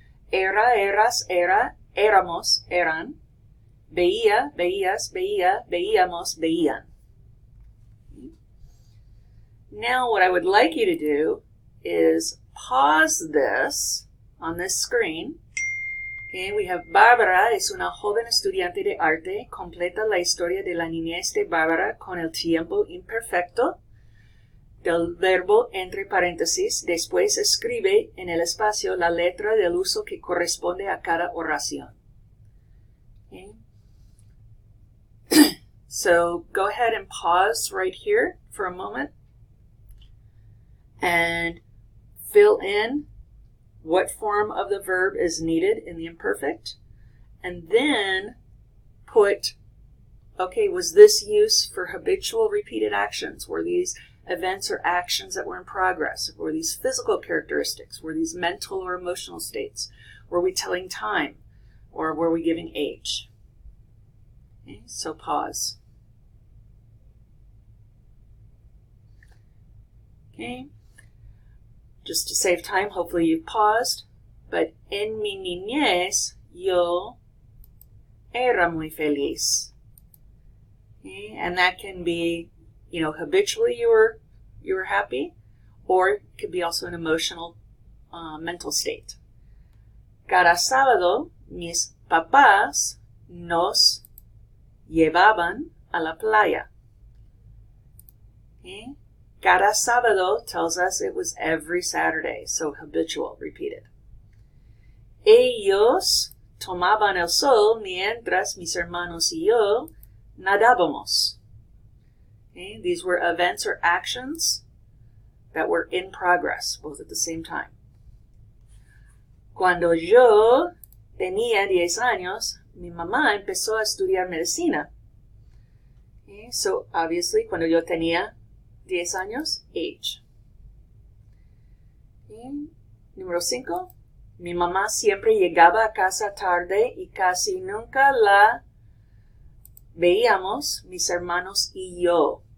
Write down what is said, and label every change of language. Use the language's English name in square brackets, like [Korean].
[Spanish] Era, eras, era, éramos, eran. Veía, veías, veía, veíamos, veían. [English] Now what I would like you to do is pause this on this screen. Okay, we have [Spanish] Bárbara es una joven estudiante de arte. Completa la historia de la niñez de Bárbara con el tiempo imperfecto del verbo entre paréntesis. Después escribe en el espacio la letra del uso que corresponde a cada oración. [English] Okay. So go ahead and pause right here for a moment and fill in what form of the verb is needed in the imperfect, and then put, okay, was this use for habitual repeated actions? Were these events or actions that were in progress? Were these physical characteristics? Were these mental or emotional states? Were we telling time? Or were we giving age? Okay, so pause. Okay. Just to save time, hopefully you've paused. But [Spanish] en mi niñez, yo era muy feliz. [English] Okay? And that can be, habitually you were happy, or it could be also an emotional, mental state. [Spanish] Cada sábado, mis papás nos llevaban a la playa. [English] Okay? [Spanish] Cada sábado [English] tells us it was every Saturday, so habitual, repeated. [Spanish] Ellos tomaban el sol mientras mis hermanos y yo nadábamos. [English] Okay, these were events or actions that were in progress, both at the same time. [Spanish] Cuando yo tenía 10 años, mi mamá empezó a estudiar medicina. [English] Okay, so obviously, [Spanish] cuando yo tenía 10 años, [English] age. [Spanish] Okay. Número 5. Mi mamá siempre llegaba a casa tarde y casi nunca la veíamos, mis hermanos y yo.